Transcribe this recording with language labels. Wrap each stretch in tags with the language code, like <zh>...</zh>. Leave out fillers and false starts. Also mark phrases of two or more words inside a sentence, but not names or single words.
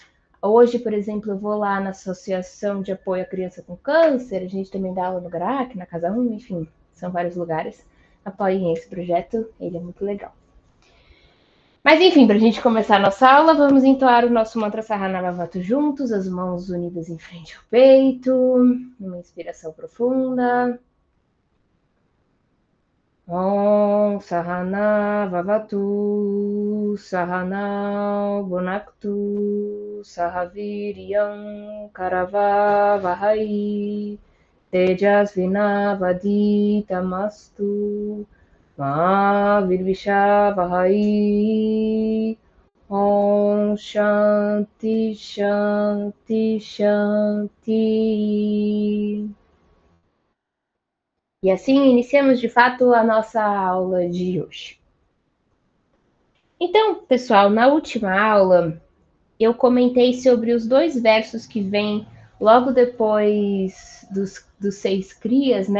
<pt>Hoje, por exemplo, eu vou lá na Associação de Apoio à Criança com Câncer, a gente também dá aula no GRAC, na Casa 1, enfim, são vários lugares. Apoiem esse projeto, ele é muito legal. Mas enfim, para a gente começar a nossa aula, vamos entoar o nosso mantra Sahanavavatu juntos, as mãos unidas em frente ao peito, uma inspiração profunda.</pt> <sa>Om Sahana Vavatu Sahana Bonaktu Sahaviryam Karava Vahai Tejas Vinavaditamastu Ma Virvisha Vahai Om Shanti Shanti Shanti.</sa> <pt>E assim iniciamos de fato a nossa aula de hoje. Então, pessoal, na última aula eu comentei sobre os 2 versos que vêm logo depois dos 6 crias, né?</pt>